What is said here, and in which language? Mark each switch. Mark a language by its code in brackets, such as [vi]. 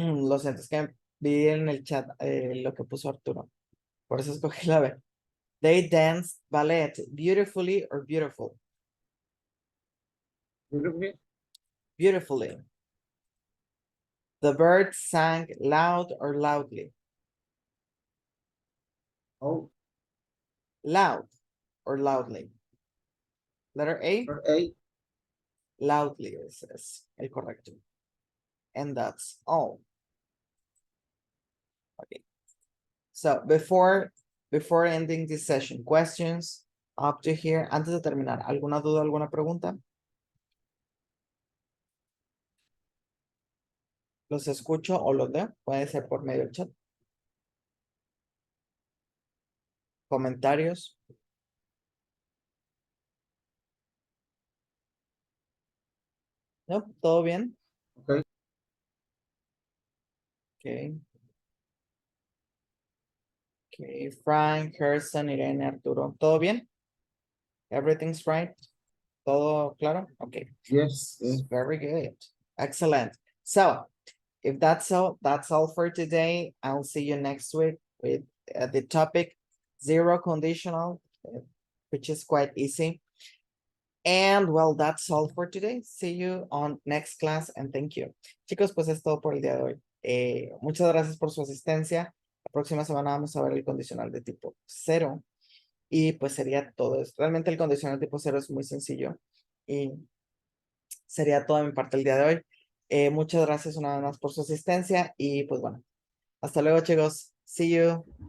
[es] Lo siento, es que vi en el chat lo que puso Arturo. Por eso escogí la B. [en] They danced ballet beautifully or beautiful? Beautifully. Beautifully. The birds sang loud or loudly? Oh. Loud or loudly? Letter A, Letter A. loudly [es] es el correcto. [en] And that's all. Okay. So before ending this session, questions up to here. [es] Antes de terminar, ¿alguna duda, alguna pregunta? Los escucho o los veo. Puede ser por medio del chat. Comentarios. ¿No? ¿Todo bien? [en] Okay. Okay. [es] Okay, Frank, Gerson, Irene, Arturo. ¿Todo bien? [en] Everything's right? [es] ¿Todo claro? Okay. [en] Yes. Yes. Very good. Excellent. So, if that's all for today. I'll see you next week with the topic zero conditional, which is quite easy. And well, that's all for today. See you on next class and thank you. [es] Chicos, pues es todo por el día de hoy. Muchas gracias por su asistencia. La próxima semana vamos a ver el condicional de tipo 0. Y pues sería todo. Realmente el condicional tipo 0 es muy sencillo. Y sería todo de mi parte el día de hoy. Muchas gracias una vez más por su asistencia. Y pues bueno, hasta luego, chicos. [en] See you.